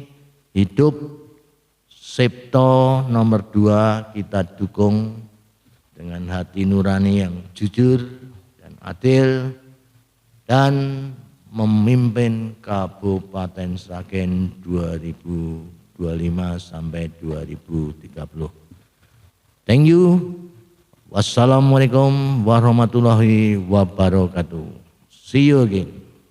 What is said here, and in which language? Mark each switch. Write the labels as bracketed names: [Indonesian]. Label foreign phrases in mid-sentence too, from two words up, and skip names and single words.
[Indonesian] Hidup Cipto nomor 2 kita dukung dengan hati nurani yang jujur dan adil dan memimpin Kabupaten Sragen 2025 sampai 2030. [English] Thank you. [Arabic] والسلام عليكم ورحمة الله وبركاته. [English] See you again.